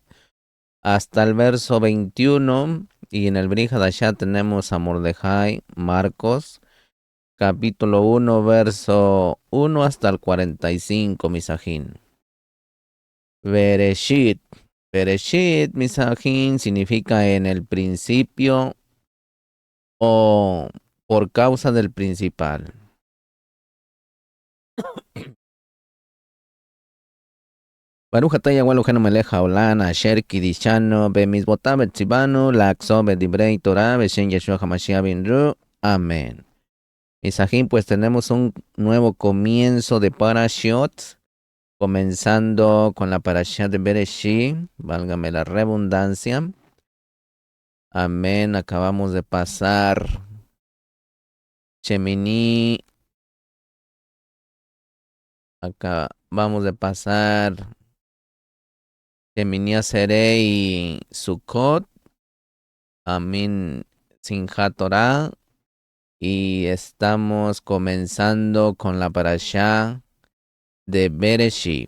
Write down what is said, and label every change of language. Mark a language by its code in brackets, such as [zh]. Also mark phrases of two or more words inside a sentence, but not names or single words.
[es] Hasta el verso 21, y en el Brit Hadashah tenemos a Mordejai, Marcos, capítulo 1, verso 1 hasta el 45, Misajín. Bereshit. Bereshit, Misajín, significa en el principio o por causa del principal. [he] ברוך אתה יהוה אלוהינו מלך העולם אשר קדשנו במצוותיו וציוונו לעסוק בדברי תורה בשם ישוע המשיח בינרו. [es] Amén. Misajín, pues tenemos un nuevo comienzo de Parashiot, comenzando con la Parashat de Bereshit, válgame la redundancia. Amén, acabamos de pasar Shemini, acabamos de pasar Shemini Aserei y Sukkot, Amén, Simchat Torah, y estamos comenzando con la Parashat de Bereshit.